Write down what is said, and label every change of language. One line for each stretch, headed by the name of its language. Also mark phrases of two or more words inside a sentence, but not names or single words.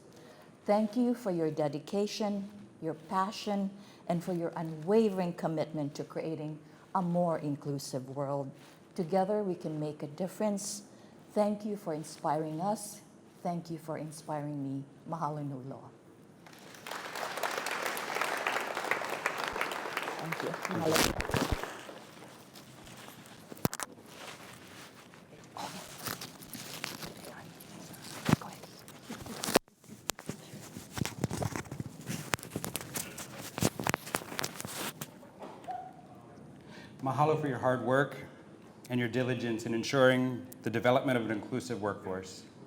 English: Thank you for your dedication, your passion, and for your unwavering commitment to creating a more inclusive world. Together, we can make a difference. Thank you for inspiring us. Thank you for inspiring me.
Hawaiian: Mahalo nui loa.
English: Thank you. Mahalo. Mahalo for your hard work and your diligence in ensuring the development of an inclusive workforce.